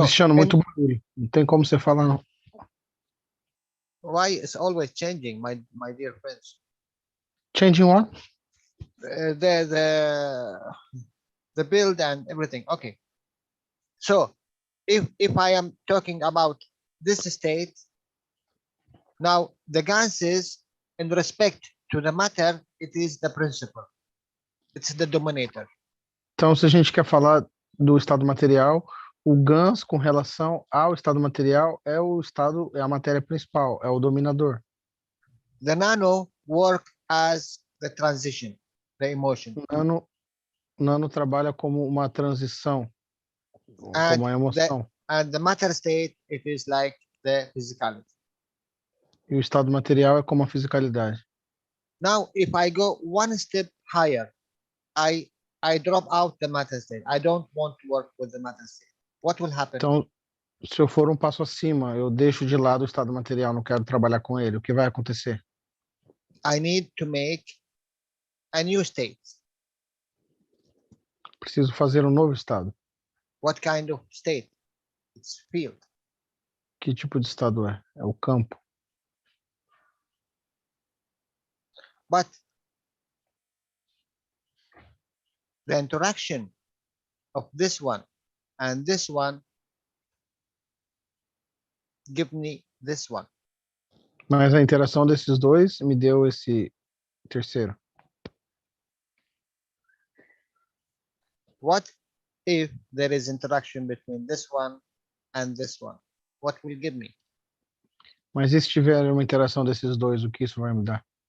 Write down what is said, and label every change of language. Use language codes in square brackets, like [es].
[pt] Cristiano, muito barulho. Não tem como você falar, não. [en] why it's always changing, my dear friends? Changing what? The build and everything. Okay. So, if I am talking about this state, now the ganses in respect to the matter, it is the principle. It's the dominator. [pt] Então, se a gente quer falar do estado material, o GANS com relação ao estado material é a matéria principal, é o dominador. [en] The nano work as the transition, the emotion. [pt] Nano trabalha como uma transição, como uma emoção. [en] And the matter state, it is like the physicality. [pt] E o estado material é como a fisicalidade. [en] Now, if I go one step higher, I drop out the matter state. I don't want to work with the matter state. What will happen? [pt] Então, se eu for um passo acima, eu deixo de lado o estado material, não quero trabalhar com ele, o que vai acontecer? [en] I need to make a new state. [pt] Preciso fazer um novo estado. [en] What kind of state? It's field. [pt] Que tipo de estado é? É o campo. [en] But the interaction of this one and this one give me this one. [pt] Mas a interação desses dois me deu esse terceiro. [en] What if there is interaction between this one and this one? What will give me? [pt] Mas e se tiver uma interação desses dois, o que isso vai me dar?